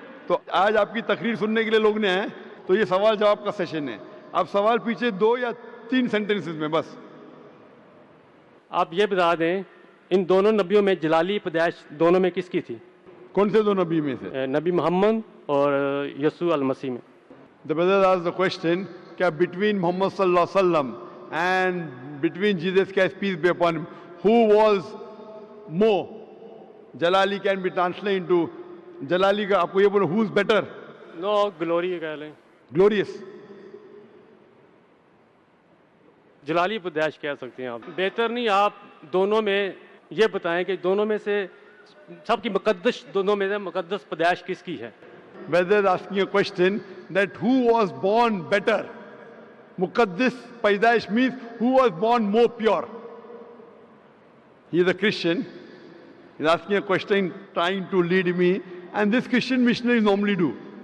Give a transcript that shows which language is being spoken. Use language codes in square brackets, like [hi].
[hi] तो आज आपकी तकरीर सुनने के लिए लोग ने आए, तो ये सवाल जवाब का सेशन है. आप सवाल पीछे 2 या 3 सेंटेंसेस में बस. आप ये बता दें इन दोनों नबियों में जलाली पैदाइश दोनों में किसकी थी. कौन से 2 नबी में से? नबी मोहम्मद और यसू अल मसीह में. [en] The brother asked the question, क्या between Muhammad sallallahu alaihi wasallam and between Jesus Christ peace be upon him, who was more? Jalali can be translated into Jalali [hi] का आपको ये बोलो, [en] who's better? No glory [hi] कह लें, [en] Glorious. [hi] जलाली पैदाइश कह सकते हैं आप. बेहतर नहीं आप दोनों में ये बताएं कि दोनों में से सबकी मुकद्दस, दोनों में से मुकद्दस पैदाइश किसकी है. [en] Brother is asking a question that who was born better? Muqaddis Paidaish means who was born more pure. He is a Christian. He's asking a question trying to lead me, and this Christian missionaries normally do.